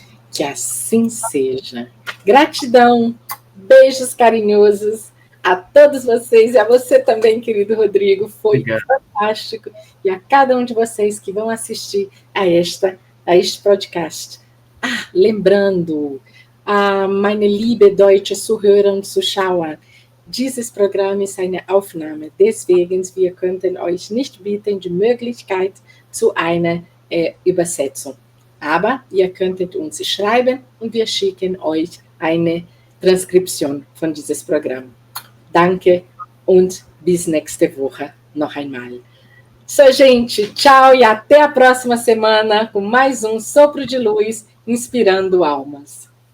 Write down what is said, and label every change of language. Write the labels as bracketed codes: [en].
[pt] Que assim seja. Gratidão, beijos carinhosos a todos vocês e a você também, querido Rodrigo. Foi fantástico. E a cada um de vocês que vão assistir a este podcast. [de] Lembrando, meine liebe deutsche Zuhörer und Zuschauer, dieses Programm ist eine Aufnahme. Deswegen, wir könnten euch nicht bieten die Möglichkeit zu einer Übersetzung. Aber ihr könntet uns schreiben und wir schicken euch eine Transkription von dieses Programm. Danke und bis nächste Woche noch einmal. [pt] So, gente, tchau e até a próxima semana com mais um Sopro de Luz, inspirando almas.